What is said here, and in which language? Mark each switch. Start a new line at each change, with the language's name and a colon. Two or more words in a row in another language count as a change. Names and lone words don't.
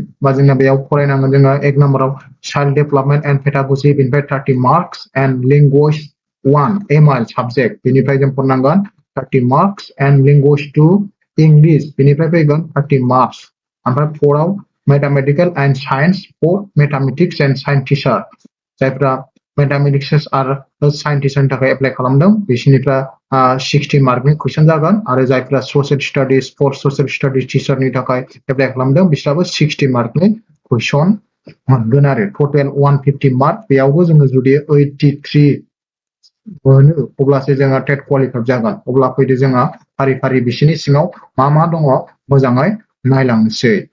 Bodo: बा जोंना बेयाव फरायनांगोन जोङो एक नम्बराव
English: child development and pedagogy
Bodo: बेनिफ्राय
English: 30 marks and language 1 MIL subject
Bodo: बेनिफ्राय जों फरायनांगोन 30 मार्क्स
English: and language 2 English
Bodo: बेनिफ्राय फैगोन
English: 30 marks
Bodo: ओमफ्राय 4 आव
English: mathematical and science for mathematics and science
Bodo: टीचार जायफ्रा मैथमेटिक्स आरो साइंस टीचारनि थाखाय एप्लाइ खालामदों बिसोरनिफ्राय 60 मार्कनि कुइसन जागोन आरो जायफ्रा
English: social studies for social studies
Bodo: टीचारनि थाखाय एप्लाइ खालामदों बिसोराबो 60 मार्कनि कुइसन मोनगोन आरो
English: total 150 mark
Bodo: बेयावबो जोङो जुदि 83 मोनो अब्लासो जोङो
English: TET qualified
Bodo: जागोन अब्ला फैदो जोङो फारि फारि बिसोरनि सिङाव मा दङ मोजाङै नायलांनोसै